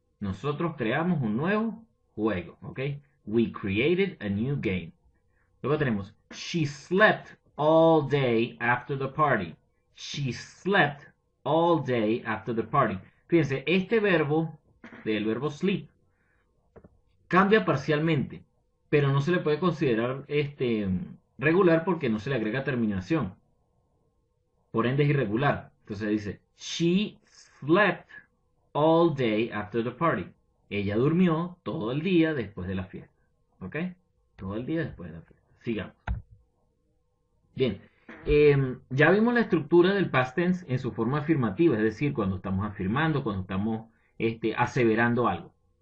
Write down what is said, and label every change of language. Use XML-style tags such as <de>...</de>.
<es>Nosotros creamos un nuevo juego, ¿ok?</es> <en>We created a new game.</en> <es>Luego tenemos,</es> <en>she slept all day after the party. She slept all day after the party.</en> <es>Fíjense, este verbo, del verbo sleep, cambia parcialmente, pero no se le puede considerar regular porque no se le agrega terminación. Por ende es irregular. Entonces dice,</es> <en>she slept all day after the party.</en> <es>Ella durmió todo el día después de la fiesta. ¿Ok? Todo el día después de la fiesta. Sigamos. Bien. Ya vimos la estructura del past tense en su forma afirmativa, es decir, cuando estamos afirmando, cuando estamos aseverando algo.</es>